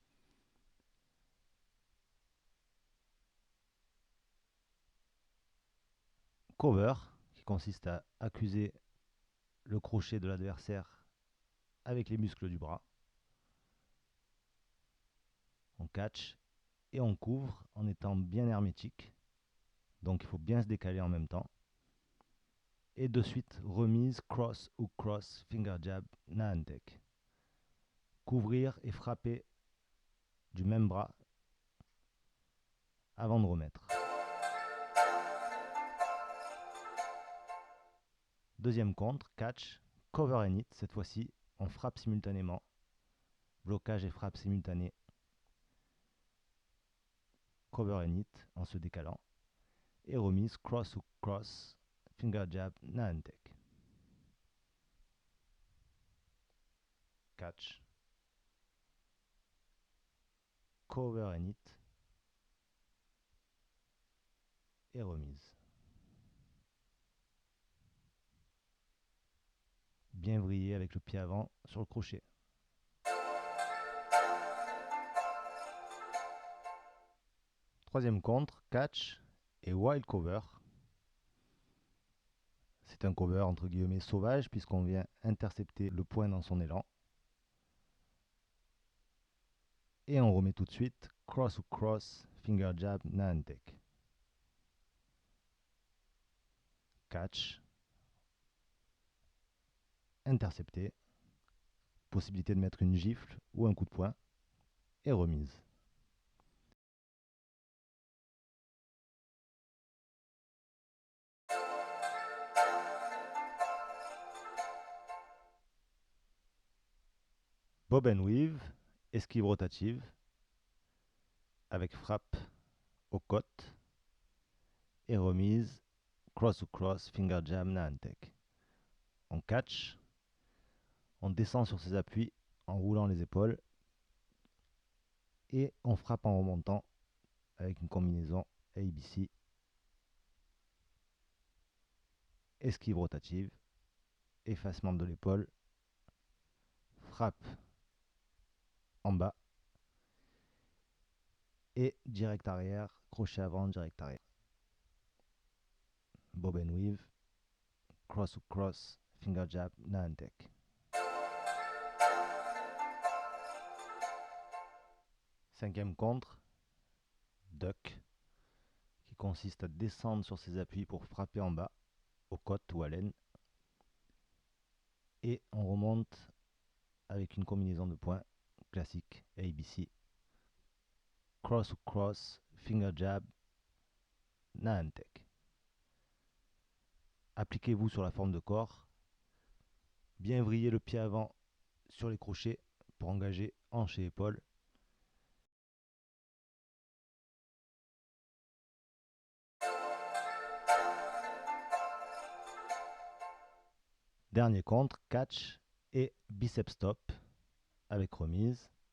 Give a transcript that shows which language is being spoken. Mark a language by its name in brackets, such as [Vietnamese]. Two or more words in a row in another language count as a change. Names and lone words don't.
[French] Cover, qui consiste à accuser le crochet de l'adversaire avec les muscles du bras. On catch et on couvre en étant bien hermétique. Donc il faut bien se décaler en même temps. Et de suite, remise, [English] cross, hook, cross, finger jab, nahantek. [French] Couvrir et frapper du même bras avant de remettre. Deuxième contre, [English] catch, cover and hit. [French] Cette fois-ci, on frappe simultanément. Blocage et frappe simultanée. [English] Cover and hit [French] en se décalant. Et remise, [English] cross, hook, cross, finger jab, nahantek. Catch, cover and hit [French] et remise. Bien vriller avec le pied avant sur le crochet. Troisième contre, catch et [English] wild cover. [French] C'est un cover entre guillemets sauvage puisqu'on vient intercepter le point dans son élan. Et on remet tout de suite cross ou cross, finger jab, nahantek. Catch, intercepté, possibilité de mettre une gifle ou un coup de poing et remise. [English] Bob and weave, [French] esquive rotative avec frappe aux côtes et remise cross ou cross, finger jab, nahantek. On catch, on descend sur ses appuis en roulant les épaules et on frappe en remontant avec une combinaison ABC, esquive rotative, effacement de l'épaule, frappe en bas et direct arrière, crochet avant, direct arrière. [English] Bob and weave, cross ou cross, finger jab, nahantek. [French] Cinquième contre, duck, qui consiste à descendre sur ses appuis pour frapper en bas, aux côtes ou à l'aine. Et on remonte avec une combinaison de points classique ABC. [English] Cross ou cross, finger jab, nahantek. [French] Appliquez-vous sur la forme de corps. Bien vriller le pied avant sur les crochets pour engager hanche et épaules. Dernier contre, catch et [English] biceps stop [French] avec remise.